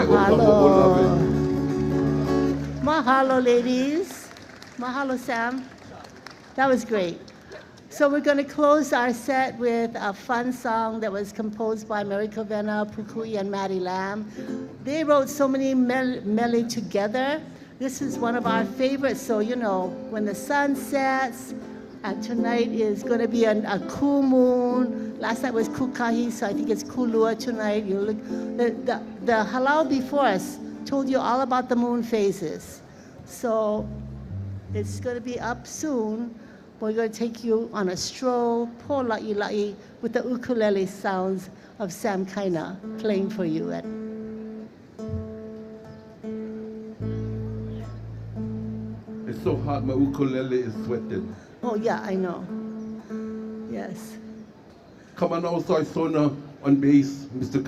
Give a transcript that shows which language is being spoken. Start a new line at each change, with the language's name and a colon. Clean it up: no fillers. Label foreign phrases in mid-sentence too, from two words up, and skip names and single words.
Hawaiian: Mahalo. Mahalo,
English: ladies. Mahalo, Sam. That was great. So we're going to close our set with a fun song that was composed by Mary Covena, Pukui, and Maddie Lamb. They wrote so many mele together. This is one of our favorites. So, you know, when the sun sets, and tonight is going to be a cool moon. Last night was Kukahi, so I think it's Kulua tonight. You look, the halal before us told you all about the moon phases. So it's going to be up soon. We're going to take you on a stroll,
Hawaiian: po la'i la'i,
English: with the ukulele sounds of Sam Kaina playing for you. It's so hot, my ukulele is sweating. Oh yeah, I know. Yes. Come on also, Sona on bass, Mr.